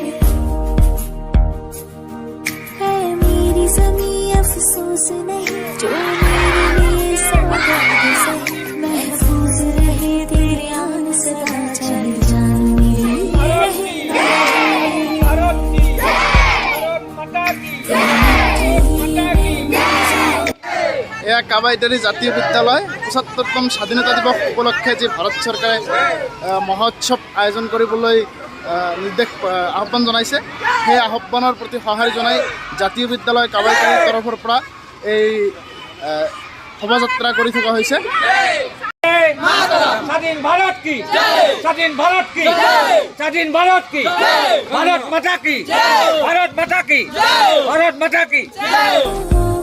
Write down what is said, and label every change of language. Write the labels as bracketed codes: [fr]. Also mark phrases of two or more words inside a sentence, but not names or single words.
[hi] है मेरी ज़मीं अफसोस नहीं, जो मेरे लिए सौगात सही। महफूज रहे तेरे आन सदा, चाहे जान मेरी रहे ना जाए। [as] এয়া কাবাইতারি জাতীয় বিদ্যালয় ৭৫তম স্বাধীনতা দিৱস উপলক্ষে যি ভাৰত চৰকাৰে মহোৎসৱ আয়োজন কৰিবলৈ নিৰ্দেশ আহ্বান জনাইছে, সেই আহ্বানৰ প্ৰতি সঁহাৰি জনাই জাতীয় বিদ্যালয় কাবাইতাৰীৰ তৰফৰ পৰা এই শোভাযাত্ৰা কৰি থকা হৈছে। [hi] स्वाधीन भारत की, स्वाधीन भारत की, स्वाधीन भारत की, भारत माता की, भारत माता की, भारत माता की।